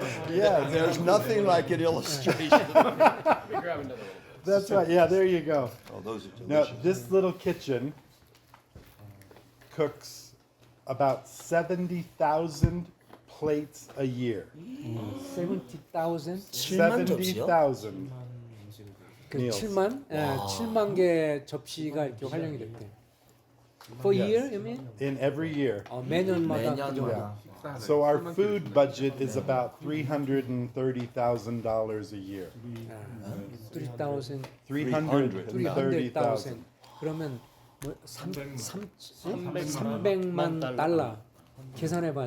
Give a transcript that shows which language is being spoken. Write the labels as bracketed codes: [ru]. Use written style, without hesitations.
[en] Yeah, there's nothing like an illustration. Let me grab another one. That's right. Yeah, there you go. Oh, those are Now, delicious. this little kitchen cooks about 70,000 plates a year. 70,000? [ko] 7만 접시요? [en] 70,000. 그 meals. [ko] 7만 개 접시가 이렇게 활용이 됐대. [en] For Yes. year, you mean? In every year. [ko] 매년마다 그 정도. 매년마다. [en] So our food budget is about $330,000 a year. 3,000, 330,000. [ko] 그러면 뭐 300만 달러. 계산해봐.